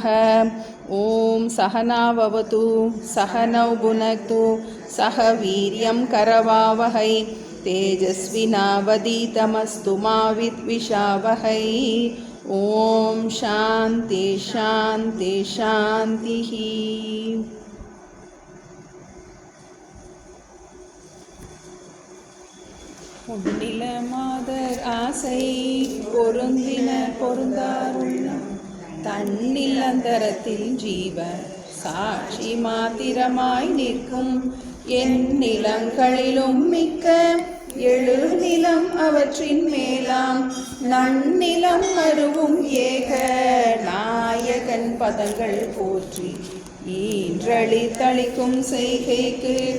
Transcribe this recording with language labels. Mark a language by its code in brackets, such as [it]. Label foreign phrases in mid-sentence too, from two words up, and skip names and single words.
[sa] ॐ सहनाववतु सहनौ भुनक्तु सह वीर्यं करवावहै तेजस्विनावधीतमस्तु मा विद्विषावहै। ॐ शान्ति शान्ति शान्तिः। [ta] பொன்னில மாதர் ஆசை பொருந்தின பொருந்தாருள்ள தன்னில் அந்தரத்தில் ஜீவ சாட்சி மாத்திரமாய் நிற்கும் என் நிலங்களிலும் மிக்க எழு நிலம் அவற்றின் மேலாம் நன்னிலம் மருவும் ஏக நாயகன் பதங்கள் போற்றி ஈன்றளி தளிக்கும் செய்கைக்கு